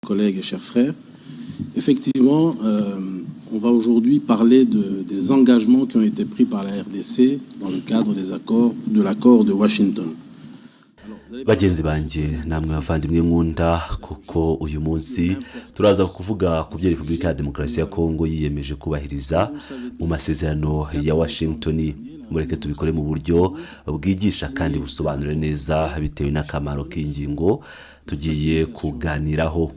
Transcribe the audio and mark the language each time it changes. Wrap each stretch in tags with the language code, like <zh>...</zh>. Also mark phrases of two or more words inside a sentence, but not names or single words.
<fr>Collègues et chers frères, effectivement, on va aujourd'hui parler des engagements qui ont été pris par la RDC dans le cadre de l'accord de Washington.</fr> <rw>Bagenzi banje namwe bavandimwe nkunda kuko uyu munsi turaza kuvuga ku bya Repubulika ya Demokarasi ya Kongo yiyemeje kubahiriza mu masezerano ya Washington. Mureke tubikore mu buryo bwigisha kandi busobanura neza bitewe n'akamaro k'ingingo tugiye kuganiraho.</rw>